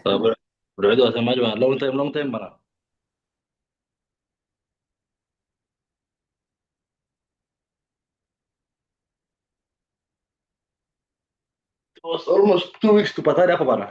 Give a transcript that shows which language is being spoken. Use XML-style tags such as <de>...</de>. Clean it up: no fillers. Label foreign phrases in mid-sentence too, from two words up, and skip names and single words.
<sw>Bro, Edu, asemaje bana?</sw> <en>Long time bana. It was almost 2 weeks</en> <sw>tupatane hapo bana.</sw>